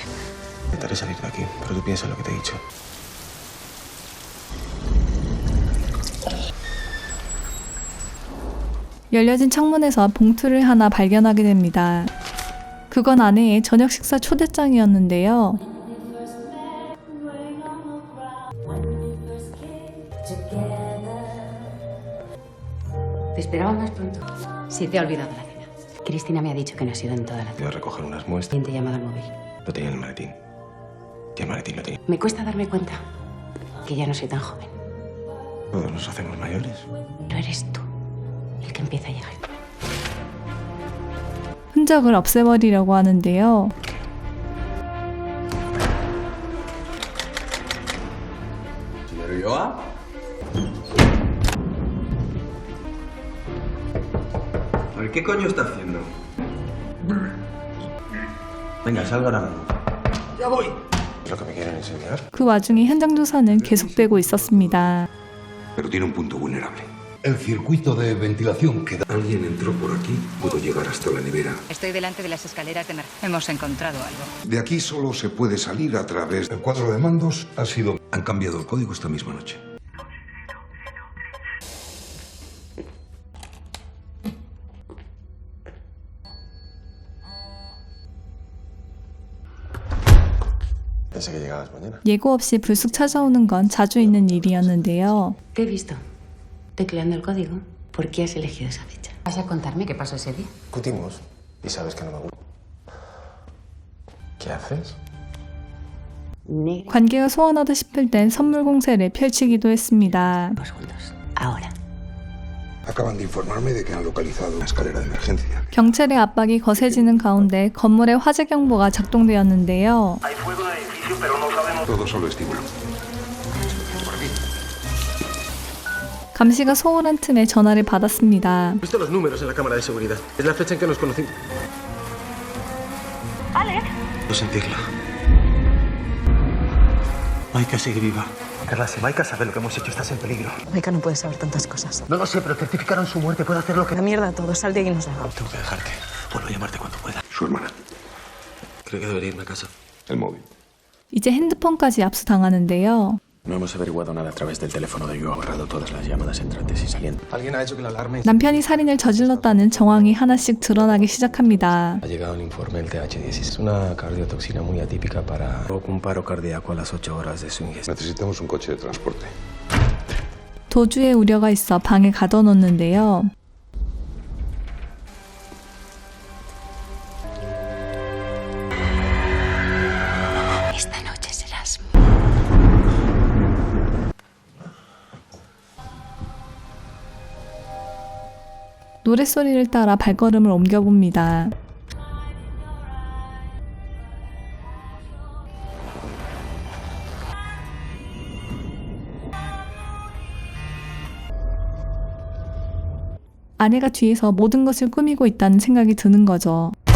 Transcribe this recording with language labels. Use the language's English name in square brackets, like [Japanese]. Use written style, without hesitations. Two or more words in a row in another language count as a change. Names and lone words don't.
[Spanish] Intentaré salir de aquí, pero tú piensa en lo que te he dicho. [Korean] 열려진 창문에서 봉투를 하나 발견하게 됩니다. 그건 아내의 저녁 식사 초대장이었는데요. [Spanish] Te esperaba más pronto. Sí, te ha olvidado la cena. Cristina me ha dicho que no ha sido en toda la Voy a recoger unas muestras. ¿Quién te ha llamado al móvil? Lo tenía en el maletín. Y el maletín lo tenía. Me cuesta darme cuenta que ya no soy tan joven. Todos nos hacemos mayores. Pero eres tú el que empieza a llegar. [Korean] 흔적을 없애버리려고 하는데요. [Spanish] ¿Señor Ulloa? A ver, ¿qué coño está haciendo? Venga, salga ahora mismo. ¡Ya voy! ¿Es lo que me quieren enseñar? [Korean] 그 와중에 현장 조사는 계속되고 있었습니다. [Spanish] Pero tiene un punto vulnerable. El circuito de ventilación queda... Alguien entró por aquí. Puedo llegar hasta la nevera. Estoy delante de las escaleras de emergencia. Hemos encontrado algo. De aquí solo se puede salir a través... El cuadro de mandos ha sido... Han cambiado el código esta misma noche. Pensé que llegabas mañana. [Korean] 예고 없이 불쑥 찾아오는 건 자주 있는 일이었는데요. [Spanish] Te he visto tecleando el código. ¿Por qué has elegido esa fecha? ¿Vas a contarme qué pasó ese día? Discutimos y sabes que no me gusta. ¿Qué haces? Negra. [Korean] 관계가 소원하다 싶을 땐 선물 공세를 펼치기도 했습니다. [Spanish] Vamos juntos. Ahora. Acaban de informarme de que han localizado una escalera de emergencia. [Korean] 경찰의 압박이 거세지는 가운데 건물에 화재 경보가 작동되었는데요. [Spanish] Todo solo estímulo. [Korean] 감시가 소홀한 틈에 전화를 받았습니다. [Spanish] He visto los números en la cámara de seguridad. Es la fecha en que nos conocimos. ¡Alex! No sentirla. Maika sigue viva. Carla, si Maika sabe lo que hemos hecho, estás en peligro. Maika no puede saber tantas cosas. No lo sé, pero certificaron su muerte. Puedo hacer lo que... La mierda todo. Sal de aquí y nos vamos. Tengo que dejarte. Vuelvo a llamarte cuando pueda. Su hermana. Creo que debería irme a casa. El móvil. [Korean] 이제 핸드폰까지 압수당하는데요. [Spanish] No hemos averiguado nada a través del teléfono de Ulloa. Borrado todas las llamadas entrantes y salientes. Alguien ha hecho que la alarma... [Korean] 남편이 살인을 저질렀다는 정황이 하나씩 드러나기 시작합니다. [Spanish] Ha llegado un informe del TH16. Es una cardiotoxina muy atípica para un paro cardíaco a las 8 horas de su ingesta. Necesitamos un coche de transporte. [Korean] 도주의 우려가 있어 방에 가둬놓는데요. [Spanish] Esta noche serás... [Korean] 노랫소리를 따라 발걸음을 옮겨봅니다. 아내가 뒤에서 모든 것을 꾸미고 있다는 생각이 드는 거죠.